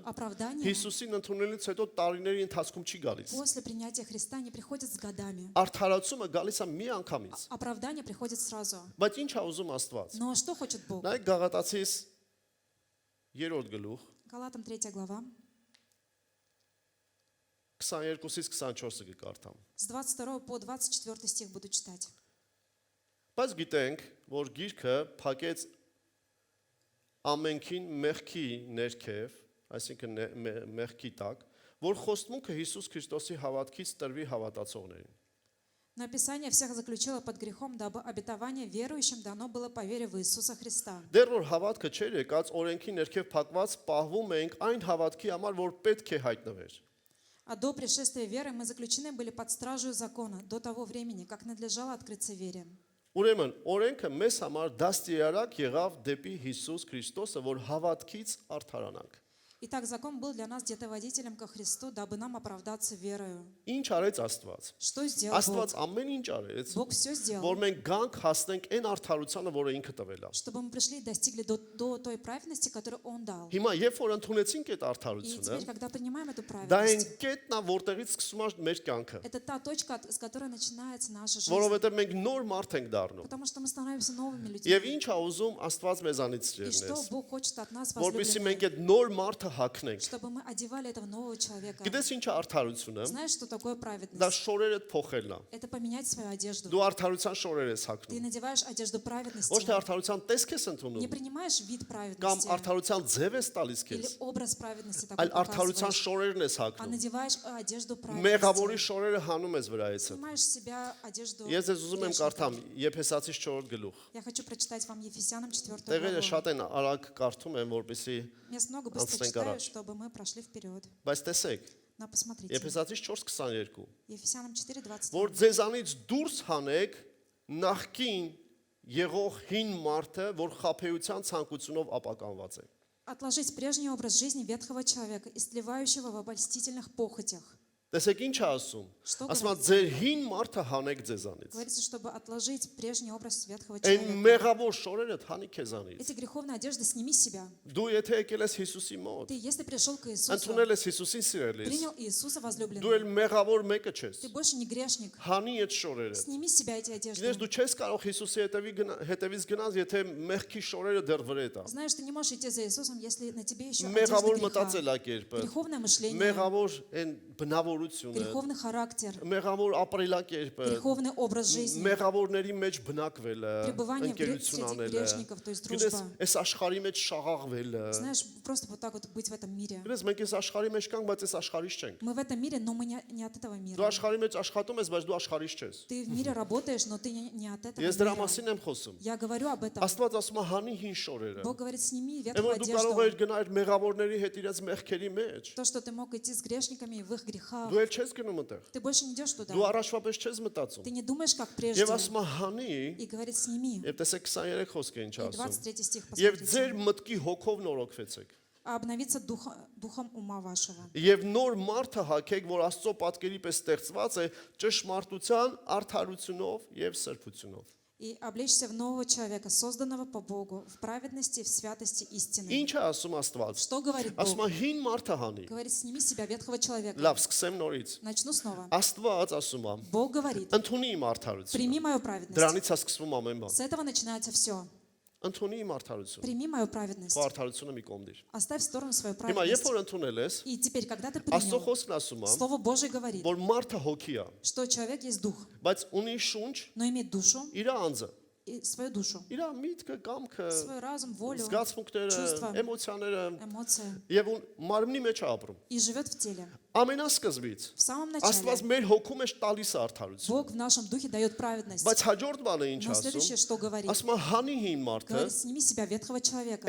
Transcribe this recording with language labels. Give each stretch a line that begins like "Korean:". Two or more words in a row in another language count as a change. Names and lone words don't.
Russian: Оправдание
Armenian: Հիսուսին ընդունելուց հետո տարիների ընթացքում չի գալիս։
Russian: после принятия Христа не приходит с годами.
Armenian: Արդարացումը գալիս է մի անգամից։
Russian: Оправдание приходит сразу.
Armenian: Բայց ինչ է ուզում Աստված։
Russian: Но что хочет Бог?
Armenian: Նայեք Գաղատացիս 3-րդ գլուխ
Russian: Галатам 3 глава,
Armenian: 22-ից 24-ը կկարդամ։
Russian: с 22 по 24 стих буду читать.
Armenian: Բայց գիտենք, որ գիրքը փակեց ամենքին մեղքի ներքև, այսինքն մեղքի տակ, որ խոստմունքը Հիսուս Քրիստոսի հավատքից տրվի հավատացողներին։
Russian: Но Писание всех заключило под грехом, дабы обетование верующим дано было по вере в Иисуса Христа.
Armenian: Դեռ որ հավատքը չէր եկած, օրենքի ներքև փակված պահվում ենք այն հավատքի համար, որ պետք է հայտնվեր։
Russian: А до пришествия веры мы заключены были под стражей закона, до того времени, как надлежало открыться вере.
Armenian: Ուրեմն օրենքը մեզ համար դաստիարակ եղավ դեպի Հիսուս Քրիստոսը, որ հավատքից արդարանանք։
Russian: Итак, закон был для нас детоводителем ко Христу, дабы нам оправдаться верою.
Armenian: Ինչ արեց Աստված։
Russian: Что сделал
Armenian: Աստված
Russian: Бог?
Armenian: ամեն ինչ արեց,
Russian: Бог все сделал,
Armenian: որ մենք գանք հասնենք այն արդարությանը, որը ինքը տվել է։
Russian: чтобы мы пришли и достигли до той праведности, которую Он дал.
Armenian: Հիմա երբ որ ընդունեցինք այդ
Russian: И
Armenian: արդարությունը,
Russian: теперь, когда принимаем эту
Armenian: դա այն
Russian: праведность,
Armenian: կետն է, որտեղից սկսում է մեր կյանքը,
Russian: это та точка, с которой начинается наша жизнь.
Armenian: որովհետև մենք նոր մարդ ենք դառնում։
Russian: Потому что мы становимся новыми
Armenian: Եվ
Russian: людьми.
Armenian: ինչ է уզում Աստված մեզանից
Russian: И что
Armenian: ջերնես,
Russian: Бог хочет от нас,
Armenian: որովհետև մենք
Russian: возлюбленные,
Armenian: այդ նոր մարդը հագնենք։
Russian: чтобы мы одевали этого нового человека.
Armenian: Գիտես ինչ է արդարությունը։
Russian: Знаешь, что такое
Armenian: Դա
Russian: праведность?
Armenian: շորերդ փոխելն է։
Russian: Это поменять свою одежду.
Armenian: Դու արդարության շորեր ես
Russian: Ты
Armenian: հագնում։
Russian: надеваешь одежду
Armenian: Ոչ
Russian: праведности.
Armenian: թե արդարության տեսք ես
Russian: Не
Armenian: ընդունում,
Russian: принимаешь вид
Armenian: կամ
Russian: праведности
Armenian: արդարության ձև ես տալիս
Russian: или
Armenian: քեզ,
Russian: образ праведности такой
Armenian: այլ արդարության
Russian: показываешь,
Armenian: շորերն ես
Russian: а
Armenian: հագնում։
Russian: надеваешь одежду
Armenian: Մեղավորի
Russian: праведности.
Armenian: շորերը հանում ես վրայից։
Russian: Снимаешь с себя одежду
Armenian: Ես ես ուզում եմ
Russian: грешника.
Armenian: կարդամ Եփեսացիս 4 գլուխ։
Russian: Я хочу прочитать вам Ефесянам 4
Armenian: Տեղերը
Russian: главу.
Armenian: շատ են արագ կարդում եմ, որպեսզի
Russian: Мест много быстро
Armenian: Անցնենք
Russian: читаю,
Armenian: առաջ։
Russian: чтобы мы прошли вперед.
Armenian: բայց տեսեք,
Russian: Но посмотрите.
Armenian: Եփեսացիս 4:22,
Russian: Ефесянам 4:22.
Armenian: որ ձեզանից դուրս հանեք նախքին եղող հին մարդը, որ խափեության ցանկությունով ապականված է։
Russian: Отложить прежний образ жизни ветхого человека, истлевающего в обольстительных похотях.
Armenian: Տեսեք ինչ է ասում։
Russian: Что
Armenian: Ասում է
Russian: говорится?
Armenian: ձեր հին մարդը հանեք ձեզանից։
Russian: Говорится, чтобы отложить прежний образ ветхого
Armenian: Այն
Russian: человека.
Armenian: մեղավոր շորերը հանի քեզանից։
Russian: Эти греховные одежды сними с себя.
Armenian: Դու եթե եկել ես Հիսուսի մոտ,
Russian: Ты, если пришел к Иисусу,
Armenian: ընդունել ես Հիսուսին սիրելիս,
Russian: принял Иисуса
Armenian: դու էլ
Russian: возлюбленным,
Armenian: մեղավոր մեկը չես։
Russian: ты больше не грешник.
Armenian: Հանի այդ շորերը։
Russian: Сними с себя эти
Armenian: Գիտես
Russian: одежды.
Armenian: դու չես կարող Հիսուսի հետևից գնաս, եթե մեղքի шորերը դեռ վրետ է։
Russian: Знаешь, ты не можешь идти за Иисусом, если на тебе еще
Armenian: Մեղավոր
Russian: одежда греха.
Armenian: մտածելակերպը,
Russian: Греховное мышление,
Armenian: մեղավոր այն բնավորությունը,
Russian: греховный характер,
Armenian: մեղավոր ապրելակերպը,
Russian: греховный образ жизни,
Armenian: մեղավորների մեջ բնակվելը,
Russian: пребывание
Armenian: ընկերություն
Russian: среди
Armenian: անելը։
Russian: грешников, то есть
Armenian: Գիտես,
Russian: дружба.
Armenian: այս աշխարհի մեջ շաղաղվելը։
Russian: Знаешь, просто вот так вот быть в этом мире.
Armenian: Գիտես, մենք այս աշխարհի մեջ կանք, բայց այս աշխարհից չենք։
Russian: Мы в этом мире, но мы не от этого
Armenian: Դու
Russian: мира.
Armenian: աշխարհի մեջ աշխատում ես, բայց դու աշխարհից չես։
Russian: Ты в мире работаешь, но ты не от этого
Armenian: Ես դրա
Russian: мира.
Armenian: մասին եմ խոսում։
Russian: Я говорю об этом.
Armenian: Աստված ասում է հանի հին շորերը։
Russian: Бог говорит, сними
Armenian: Եվ
Russian: ветхую
Armenian: որ դու կարող ես
Russian: одежду.
Armenian: գնալ մեղավորների հետ իրաց մեղքերի մեջ,
Russian: То, что ты мог идти с грешниками в их грехах,
Armenian: դու էլ չես գնում այդտեղ։
Russian: ты больше не идешь туда.
Armenian: Դու առաջվա պես չես մտածում։
Russian: Ты не думаешь, как прежде.
Armenian: Եվ ասում է հանի,
Russian: И говорит, сними.
Armenian: եւ տեսեք 23 խոսք է ինչ
Russian: И
Armenian: ասում։
Russian: 23 стих
Armenian: Եվ ձեր
Russian: посмотрите.
Armenian: մտքի հոգով նորոգվեցեք։
Russian: А обновиться духом ума вашего.
Armenian: Եվ նոր մարդը հագեք, որ Աստծո պատկերի պես ստեղծված է ճշմարտության, արդարությունով եւ սրբությունով։
Russian: и облечься в нового человека, созданного по Богу, в праведности, в святости истины.
Armenian: Ինչ է ասում Աստված։
Russian: Что говорит
Armenian: Ասում
Russian: Бог?
Armenian: է հին մարդը հանի։
Russian: Говорит, сними с себя ветхого человека.
Armenian: Լավ, սկսեմ նորից։
Russian: Начну снова.
Armenian: Աստված ասում է.
Russian: Бог говорит,
Armenian: Ընդունի իմ արդարությունը։
Russian: прими мою праведность.
Armenian: Դրանից է սկսվում ամեն բան։
Russian: С этого начинается все.
Armenian: Ընդունի իմ արդարությունը։
Russian: Прими мою праведность.
Armenian: Քո արդարությունը մի կողմ դիր։
Russian: Оставь в сторону свою
Armenian: Հիմա երբ
Russian: праведность.
Armenian: որ ընդունել ես,
Russian: И теперь, когда ты
Armenian: Աստծո
Russian: принял,
Armenian: խոսքն ասում է,
Russian: Слово Божие говорит,
Armenian: որ մարդը հոգի է,
Russian: что человек есть дух,
Armenian: բայց ունի шունչ,
Russian: но имеет душу
Armenian: իր անձը,
Russian: и свою душу,
Armenian: իր միտքը, կամքը,
Russian: свой разум, волю,
Armenian: զգացմունքները,
Russian: чувства,
Armenian: էմոցիաները
Russian: эмоции
Armenian: եւ մարմնի մեջ է ապրում։
Russian: и живет в теле.
Armenian: Ամենասկզբից
Russian: В самом
Armenian: Աստված
Russian: начале
Armenian: մեր հոգու մեջ տալիս է արդարություն։
Russian: Бог в нашем духе дает праведность.
Armenian: Բայց հաջորդ բանը ինչ
Russian: Но следующее,
Armenian: ասում։
Russian: что говорит?
Armenian: Ասում է հանի հին մարդը,
Russian: Говорит, сними с себя ветхого человека.